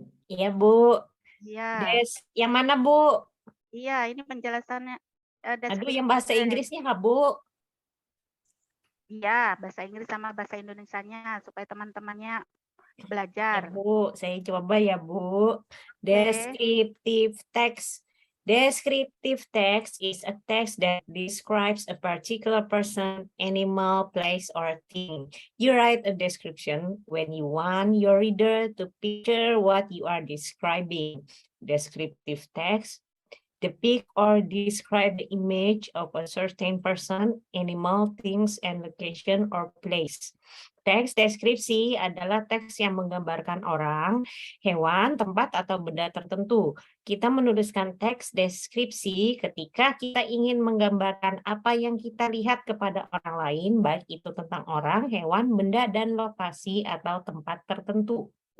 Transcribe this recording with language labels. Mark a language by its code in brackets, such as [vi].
[id] Iya, Bu. Iya. Yang mana, Bu? Iya, ini penjelasannya. Aduh, yang bahasa Inggrisnya nggak, Bu? Iya, bahasa Inggris sama bahasa Indonesianya supaya teman-temannya belajar. Ya, Bu, saya coba ya, Bu. [en] Descriptive text. Descriptive text is a text that describes a particular person, animal, place, or thing. You write a description when you want your reader to picture what you are describing. Descriptive text depict or describe the image of a certain person, animal, things, and location or place. [id] Teks deskripsi adalah teks yang menggambarkan orang, hewan, tempat, atau benda tertentu. Kita menuliskan teks deskripsi ketika kita ingin menggambarkan apa yang kita lihat kepada orang lain, baik itu tentang orang, hewan, benda, dan lokasi atau tempat tertentu.